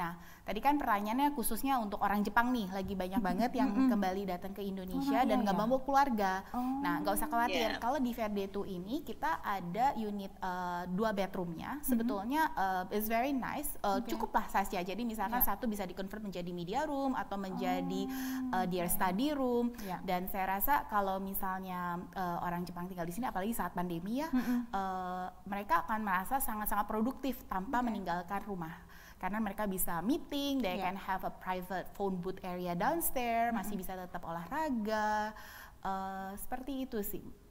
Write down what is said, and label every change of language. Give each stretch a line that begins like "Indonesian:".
Indonesian: Nah, tadi kan pertanyaannya khususnya untuk orang Jepang nih, lagi banyak banget yang kembali datang ke Indonesia dan nggak bawa keluarga. Nah, nggak usah khawatir. Kalau di Verde itu ini kita ada unit 2 bedroomnya. Sebetulnya
English: is very nice.
Indonesian: Cukuplah size-nya. Jadi misalkan satu bisa di-convert menjadi media room atau menjadi
English: their study room.
Indonesian: Dan saya rasa kalau misalnya orang Jepang tinggal di sini, apalagi saat pandemi ya, mereka akan merasa sangat-sangat produktif tanpa meninggalkan rumah. Karena mereka bisa meeting,
English: they can have a private phone booth area downstairs,
Indonesian: masih bisa tetap olahraga, seperti itu sih.